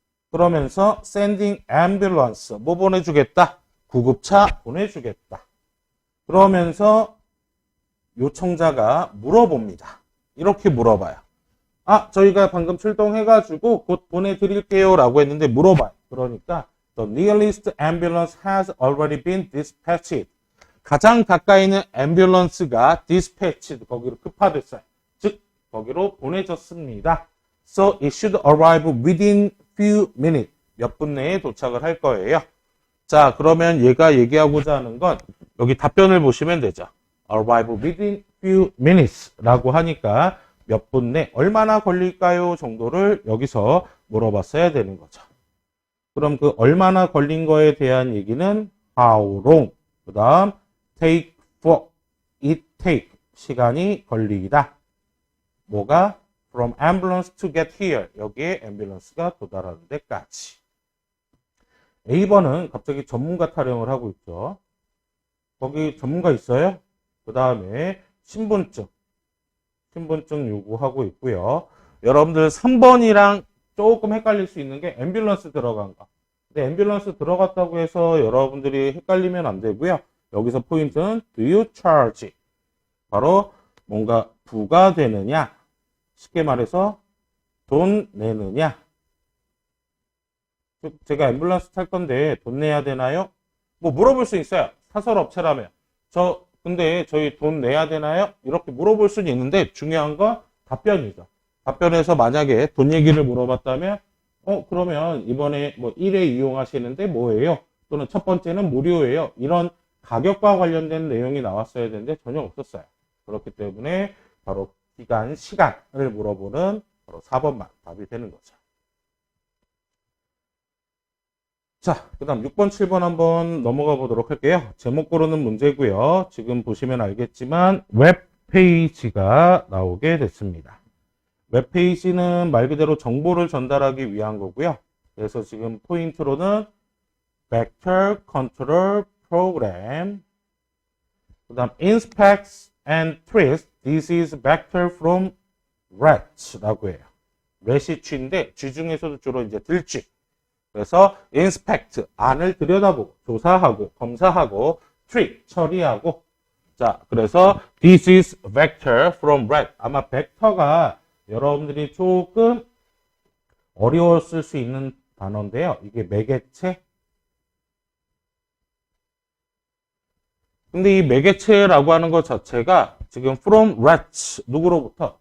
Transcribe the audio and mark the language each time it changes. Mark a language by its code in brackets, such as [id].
[ko] 그러면서 [en] sending ambulance, [ko] 뭐 보내주겠다? 구급차 보내주겠다. 그러면서 요청자가 물어봅니다. 이렇게 물어봐요. 아, 저희가 방금 출동해가지고 곧 보내드릴게요 라고 했는데 물어봐요. [en] 그러니까 The nearest ambulance has already been dispatched. [ko] 가장 가까이 있는 앰뷸런스가 dispatched, 거기로 급파됐어요. 즉, 거기로 보내졌습니다. [en] So it should arrive within few minutes. [ko] 몇 분 내에 도착을 할 거예요. 자, 그러면 얘가 얘기하고자 하는 건 여기 답변을 보시면 되죠. [en] Arrive within few minutes [ko] 라고 하니까 몇 분 내 얼마나 걸릴까요? 정도를 여기서 물어봤어야 되는 거죠. 그럼 그 얼마나 걸린 거에 대한 얘기는 [en] how long, [ko] 그 다음 [en] take for, it take, [ko] 시간이 걸리다. 뭐가? [en] from ambulance to get here, [ko] 여기에 앰뷸런스가 도달하는 데까지. A번은 갑자기 전문가 타령을 하고 있죠. 거기 전문가 있어요? 그 다음에 신분증 요구하고 있고요. 여러분들 3번이랑 조금 헷갈릴 수 있는 게 앰뷸런스 들어간 거. 근데 앰뷸런스 들어갔다고 해서 여러분들이 헷갈리면 안 되고요. 여기서 포인트는 [en] do you charge? [ko] 바로 뭔가 부과되느냐, 쉽게 말해서 돈 내느냐. 제가 앰뷸런스 탈 건데 돈 내야 되나요? 뭐 물어볼 수 있어요. 사설업체라면. 저 근데 저희 돈 내야 되나요? 이렇게 물어볼 수는 있는데 중요한 건 답변이죠. 답변에서 만약에 돈 얘기를 물어봤다면 그러면 이번에 뭐 1회 이용하시는데 뭐예요? 또는 첫 번째는 무료예요. 이런 가격과 관련된 내용이 나왔어야 되는데 전혀 없었어요. 그렇기 때문에 바로 기간, 시간을 물어보는 바로 4번만 답이 되는 거죠. 자, 그 다음 6번, 7번 한번 넘어가 보도록 할게요. 제목 고르는 문제고요. 지금 보시면 알겠지만 웹페이지가 나오게 됐습니다. 웹페이지는 말 그대로 정보를 전달하기 위한 거고요. 그래서 지금 포인트로는 [en] Vector Control Program, [ko] 그 다음 [en] Inspects and Treats, This is Vector from RET라고 해요. [ko] RET이 쥐인데 쥐 중에서도 주로 이제 들쥐. 그래서 inspect, 안을 들여다보고 조사하고 검사하고 treat, 처리하고. 자, 그래서 [en] this is vector from red. [ko] 아마 벡터가 여러분들이 조금 어려웠을 수 있는 단어인데요. 이게 매개체. 근데 이 매개체라고 하는 것 자체가 지금 [en] from rats, [ko] 누구로부터?